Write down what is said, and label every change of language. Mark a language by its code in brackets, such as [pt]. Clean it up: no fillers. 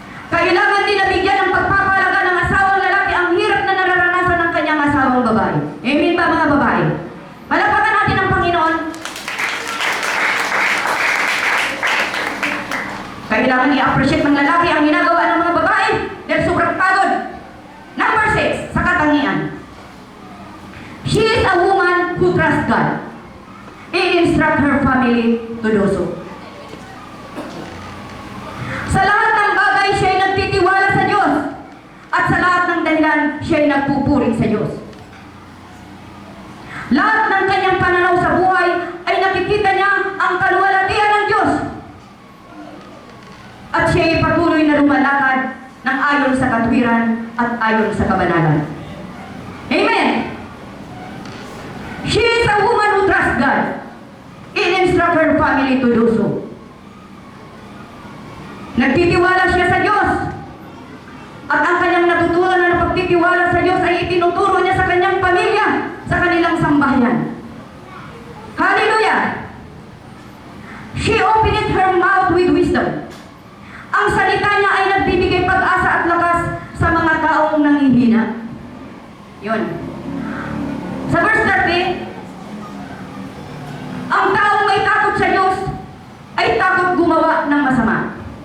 [tl] Kailangan din nabigyan ng pagpapalaga ng asawang lalaki ang hirap na nararanasan ng kanyang asawang babae. Amen ba, mga babae? Palakpakan natin ang Panginoon. Kailangan i-appreciate ng lalaki ang ginagawa ng mga babae dahil sobrang pagod. Number 6, sa katangian. [en] She is a woman who trusts God. I-instruct her family to do so. [tl] Sa lahat ng bagay, siya ay nagtitiwala sa Diyos. At sa lahat ng dahilan, siya ay nagpupuri sa Diyos. Lahat ng kanyang pananaw sa buhay ay nakikita niya ang kaluwalhatian ng Diyos. At siya ay patuloy na lumalakad ng ayon sa katwiran at ayon sa kabanalan. Amen! [en] She is a woman who trusts God. In-instruct her family to do so. [tl] Nagtitiwala siya sa Diyos. At ang kanyang natutunan na pagtitiwala sa Diyos ay itinuturo niya sa kanyang pamilya, sa kanilang sambahayan. Hallelujah! [en] She opened her mouth with wisdom. [tl] Ang salita niya ay nagbibigay pag-asa at lakas sa mga taong nanghihina. Yun. Sa verse 30, ang taong may takot sa Diyos ay takot gumawa ng masama.